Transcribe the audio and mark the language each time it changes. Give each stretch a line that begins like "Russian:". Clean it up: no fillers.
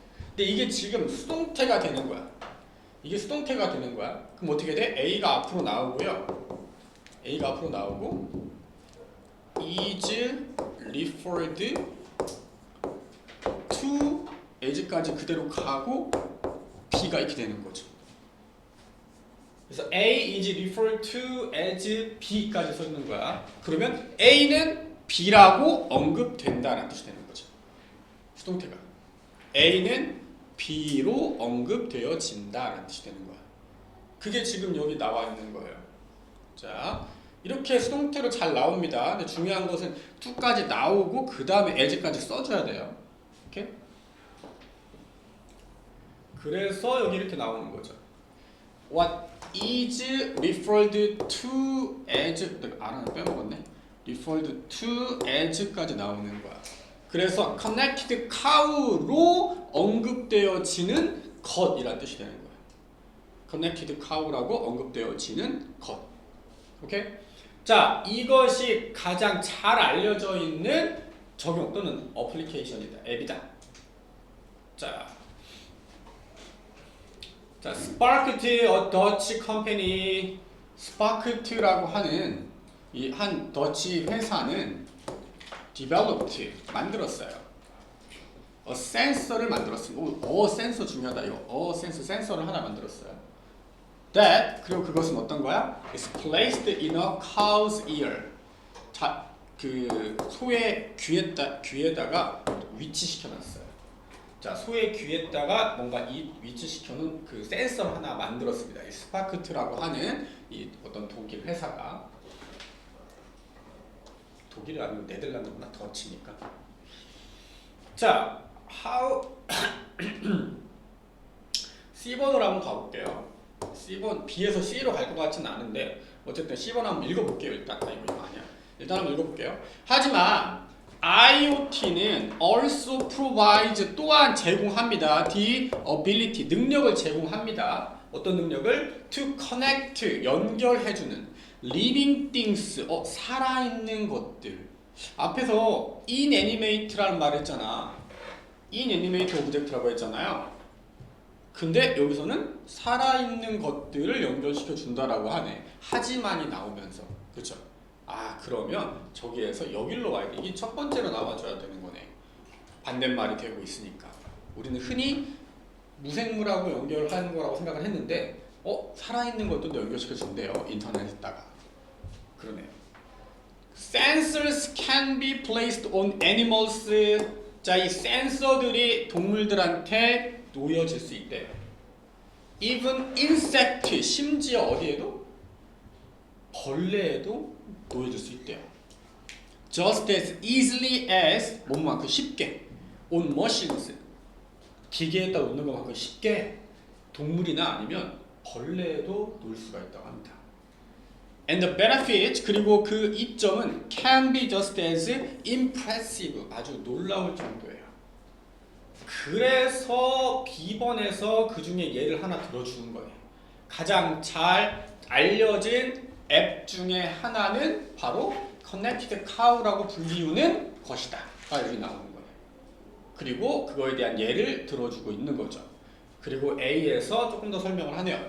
Korean: 근데 이게 지금 수동태가 되는 거야. 이게 수동태가 되는 거야. 그럼 어떻게 돼? A가 앞으로 나오고요. A가 앞으로 나오고
English: is referred to as
Korean: 까지 그대로 가고 B가 이렇게 되는 거죠.
English: 그래서 A is referred to as B까지
Korean: 써주는 거야. 그러면 A는 B라고 언급된다는 뜻이 되는 거죠. 수동태가 A는 B로 언급되어진다는 뜻이 되는 거야. 그게 지금 여기 나와 있는 거예요. 자, 이렇게 수동태로 잘 나옵니다. 근데 중요한 것은 to까지 나오고 그 다음에 as까지 써줘야 돼요. 이렇게. 그래서 여기 이렇게 나오는 거죠.
English: What is referred to as
Korean: 하나 빼먹었네.
English: referred to as
Korean: 까지 나오는 거야. 그래서 connected cow로 언급되어지는 것이란 뜻이 되는 거야. connected cow라고 언급되어지는 것. 오케이? 자, 이것이 가장 잘 알려져 있는 적용 또는 어플리케이션이다. 앱이다.
English: 자, Sparked, a Dutch company.
Korean: Sparked라고 하는 이 한 더치 회사는
English: developed,
Korean: 만들었어요.
English: a sensor
Korean: 를 만들었습니다. 센서 중요하다. 이거 센서를 하나 만들었어요.
English: That,
Korean: 그리고 그것은 어떤 거야?
English: is placed in a cow's ear.
Korean: 자, 그 소의 귀에다가 위치시켜놨어요. 자, 소의 귀에다가 뭔가 위치시켜놓은 그 센서를 하나 만들었습니다. 이 스파크트라고 하는 이 어떤 독일 회사가, 독일이 아니고 네덜란드구나, 더치니까. 자, C번으로 한번 가볼게요. C번, B에서 C로 갈 것 같지는 않은데 어쨌든 C번 한번 읽어볼게요. 일단 이거 아니야. 일단 한번 읽어볼게요. 하지만 IoT는
English: also provides,
Korean: 또한 제공합니다.
English: the ability,
Korean: 능력을 제공합니다. 어떤 능력을?
English: to connect,
Korean: 연결해주는
English: living things,
Korean: 살아있는 것들. 앞에서 inanimate라는 말을 했잖아.
English: inanimate object
Korean: 라고 했잖아요. 근데 여기서는 살아있는 것들을 연결시켜 준다라고 하네. 하지만이 나오면서. 그렇죠? 아, 그러면 저기에서 여기로 와야 돼. 이게 첫 번째로 나와줘야 되는 거네. 반대말이 되고 있으니까. 우리는 흔히 무생물하고 연결하는 거라고 생각을 했는데 살아있는 것도 연결시켜 준대요. 인터넷에다가. 그러네요.
English: Sensors can be placed on animals.
Korean: 자, 이 센서들이 동물들한테 놓여질 수 있대요.
English: Even insect,
Korean: 심지어 어디에도? 벌레에도 놓여질 수 있대요.
English: Just as easily as,
Korean: 뭐만큼 쉽게,
English: on machines,
Korean: 기계에다 놓는 것만큼 쉽게 동물이나 아니면 벌레에도 놓을 수가 있다고 합니다.
English: And the benefit,
Korean: 그리고 그 이점은
English: can be just as impressive,
Korean: 아주 놀라울 정도예요. 그래서 B번에서 그 중에 예를 하나 들어주는 거예요. 가장 잘 알려진 앱 중에 하나는 바로 Connected Cow라고 불리우는 것이다. 여기 나오는 거예요. 그리고 그거에 대한 예를 들어주고 있는 거죠. 그리고 A에서 조금 더 설명을 하네요.